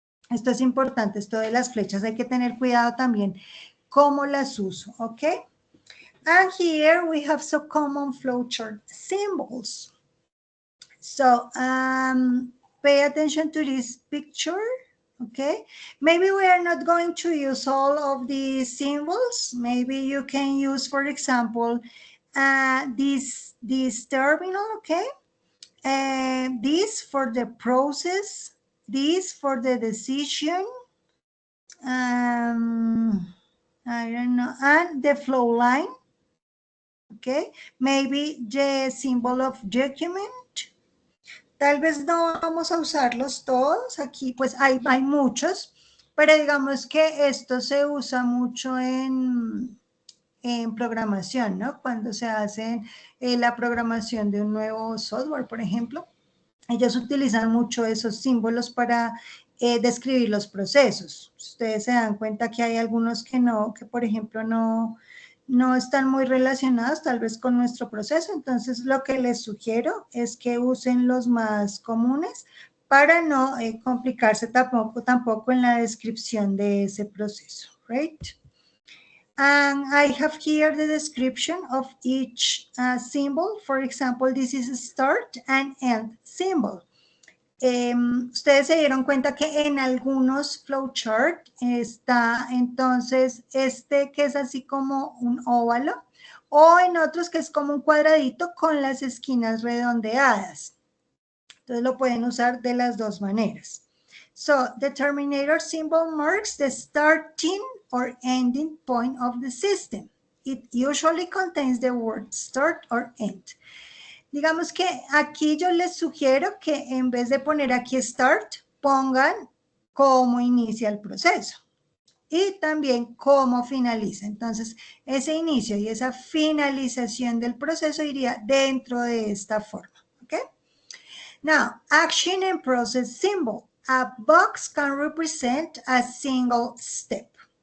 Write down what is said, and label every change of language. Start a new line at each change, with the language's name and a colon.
Spanish: Esto es importante, esto de las flechas, hay que tener cuidado también cómo las uso, ¿ok?
English: And here we have some common flowchart symbols. So pay attention to this picture. Okay, maybe we are not going to use all of these symbols. Maybe you can use, for example, this terminal, okay? This for the process, this for the decision, I don't know, and the flow line, okay? Maybe the symbol of document.
Spanish: Tal vez no vamos a usarlos todos, aquí pues hay muchos, pero digamos que esto se usa mucho en programación, ¿no? Cuando se hace la programación de un nuevo software, por ejemplo, ellos utilizan mucho esos símbolos para describir los procesos. Ustedes se dan cuenta que hay algunos que no, que por ejemplo no están muy relacionados tal vez con nuestro proceso, entonces lo que les sugiero es que usen los más comunes para no complicarse tampoco en la descripción de ese proceso,
English: right? And I have here the description of each symbol. For example, this is a start and end symbol.
Spanish: Ustedes se dieron cuenta que en algunos flowchart está entonces este que es así como un óvalo o en otros que es como un cuadradito con las esquinas redondeadas. Entonces lo pueden usar de las dos maneras.
English: So the terminator symbol marks the starting or ending point of the system. It usually contains the word start or end.
Spanish: Digamos que aquí yo les sugiero que en vez de poner aquí start, pongan cómo inicia el proceso y también cómo finaliza. Entonces, ese inicio y esa finalización del proceso iría dentro de esta forma.
English: ¿Ok? Now, action and process symbol. A box can represent a single step.